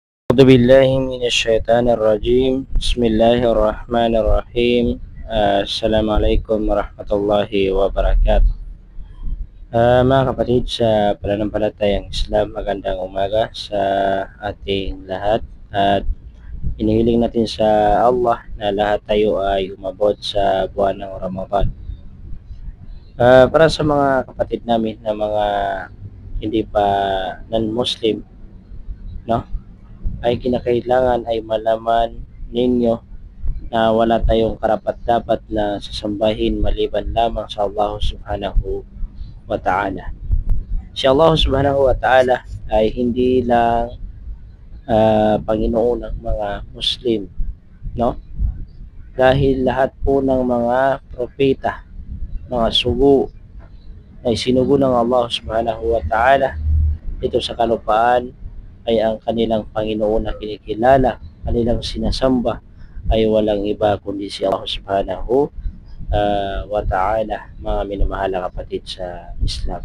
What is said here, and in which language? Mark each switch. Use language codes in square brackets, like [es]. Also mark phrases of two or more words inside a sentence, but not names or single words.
[ar] أعوذ بالله من الشيطان الرجيم بسم الله الرحمن الرحيم السلام عليكم ورحمة الله وبركاته. [tl] Mga kapatid sa pananampalatayang Islam, magandang umaga sa ating lahat at inihiling natin sa Allah na lahat tayo ay umabot sa buwan ng Ramadan. Para sa mga kapatid namin na mga hindi pa non-Muslim, no, ay kinakailangan ay malaman ninyo na wala tayong karapat-dapat na sasambahin maliban lamang sa Allah [ar] سبحانه وتعالى. [tl] Si Allah [ar] سبحانه وتعالى [tl] ay hindi lang Panginoon ng mga Muslim, no? Dahil lahat po ng mga propeta, mga sugo ay sinugo ng Allah [ar] سبحانه وتعالى [tl] dito sa kalupaan ay ang kanilang Panginoon na kinikilala, kanilang sinasamba ay walang iba kundi si Allah [ar] سبحانه وتعالى, [tl] mga minamahal na kapatid sa Islam.